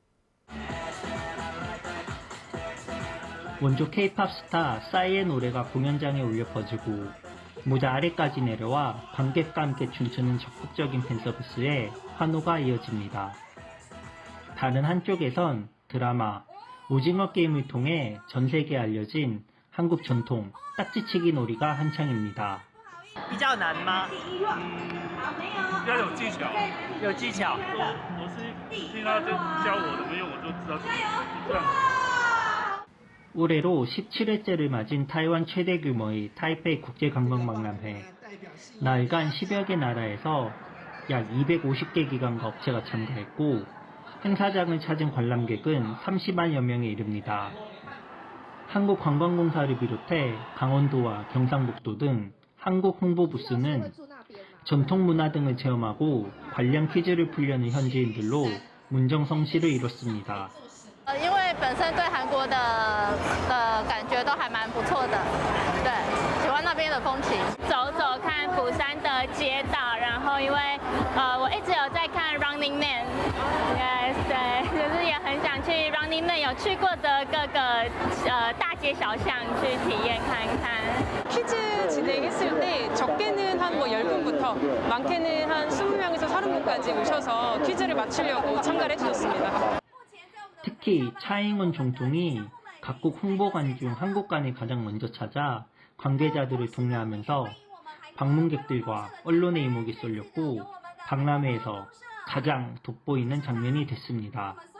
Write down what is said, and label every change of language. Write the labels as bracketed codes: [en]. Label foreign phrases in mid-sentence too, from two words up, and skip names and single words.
[ko] 원조 K-팝 스타 싸이의 노래가 공연장에 울려 퍼지고 무대 아래까지 내려와 관객과 함께 춤추는 적극적인 팬서비스에 환호가 이어집니다. 다른 한쪽에선 드라마 오징어 게임을 통해 전 세계에 알려진 한국 전통 딱지치기 놀이가 한창입니다. [zh] 比较难吗？要有技巧。有技巧。我是听他教我怎么用我 [ko] 올해로 17회째를 맞은 타이완 최대 규모의 타이페이 국제관광박람회. 나흘간 10여 개 나라에서 약 250개 기관과 업체가 참가했고 행사장을 찾은 관람객은 30만여 명에 이릅니다. 한국관광공사를 비롯해 강원도와 경상북도 등 한국 홍보 부스는 전통문화 등을 체험하고 관련 퀴즈를 풀려는 현지인들로 문정성시를 이뤘습니다. [zh] 因为本身对韩国的感觉都还蛮不错的，对，喜欢那边的风情。走走看釜山的街道，然后因为我一直有在看 Running Man， yes，对，就是也很想去 Running Man 有去过的各个大街小巷去体验看看。 [ko] 퀴즈 진행했을 때 적게는 한 10분부터 많게는 한 20명에서 30분까지 오셔서 퀴즈를 맞추려고 참가를 해주셨습니다. 특히 차잉원 总统이 각국 홍보관 중 한국관을 가장 먼저 찾아 관계자들을 독려하면서 방문객들과 언론의 이목이 쏠렸고 박람회에서 가장 돋보이는 장면이 됐습니다.